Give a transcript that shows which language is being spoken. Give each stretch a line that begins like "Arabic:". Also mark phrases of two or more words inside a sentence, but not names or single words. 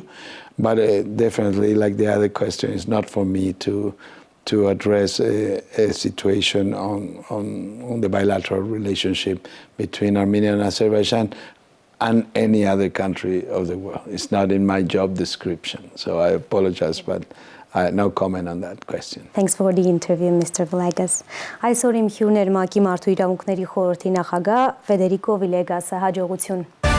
English: But definitely, like the other question, it's not for me to address a situation on the bilateral relationship between Armenia and Azerbaijan and any other country of the world. It's not in my job description. So I apologize, but no comment on that question. Thanks for the interview, Mr. Villegas.
Armenian: Այսօր իմ հյուրն էր ՄԱԿ-ի Մարդու իրավունքների խորհրդի նախագահ Federico Villegas-ը, հաջողություն։